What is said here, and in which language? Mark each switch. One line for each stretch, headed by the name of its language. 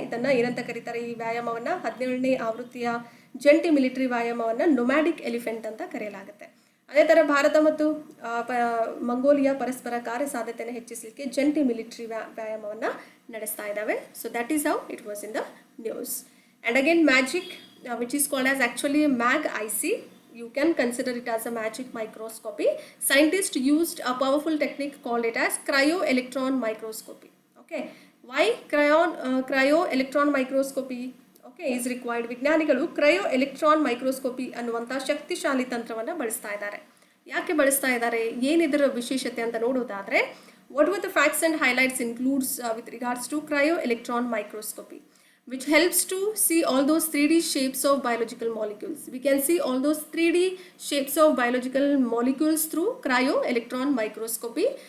Kannada: ಇದನ್ನು ಏನಂತ ಕರೀತಾರೆ, ಈ ವ್ಯಾಯಾಮವನ್ನು 17ನೇ ಆವೃತ್ತಿಯ ಜಂಟಿ ಮಿಲಿಟರಿ ವ್ಯಾಯಾಮವನ್ನು ನೊಮ್ಯಾಡಿಕ್ ಎಲಿಫೆಂಟ್ ಅಂತ ಕರೆಯಲಾಗುತ್ತೆ. ಅದೇ ಥರ ಭಾರತ ಮತ್ತು ಮಂಗೋಲಿಯಾ ಪರಸ್ಪರ ಕಾರ್ಯಸಾಧ್ಯತೆಯನ್ನು ಹೆಚ್ಚಿಸಲಿಕ್ಕೆ ಜಂಟಿ ಮಿಲಿಟರಿ ವ್ಯಾಯಾಮವನ್ನು ನಡೆಸ್ತಾ ಇದ್ದಾವೆ.
English: So that is how it was in the news. And again magic which is called as actually MAG-IC. You can consider it as a magic microscopy. Scientists used a powerful technique called it as cryo-electron microscopy. Okay, why cryo-electron microscopy is required?
Kannada: ವಿಜ್ಞಾನಿಗಳು cryo-electron microscopy ಅನ್ನುವಂಥ ಶಕ್ತಿಶಾಲಿ ತಂತ್ರವನ್ನು ಬಳಸ್ತಾ ಇದ್ದಾರೆ.
English: ಯಾಕೆ ಬಳಸ್ತಾ ಇದ್ದಾರೆ, ಏನಿದರ ವಿಶೇಷತೆ ಅಂತ ನೋಡೋದಾದರೆ, what were the facts and highlights includes with regards to cryo-electron microscopy, which helps to see all those 3D shapes of biological molecules. We can see all those 3D shapes of biological molecules through cryo-electron microscopy.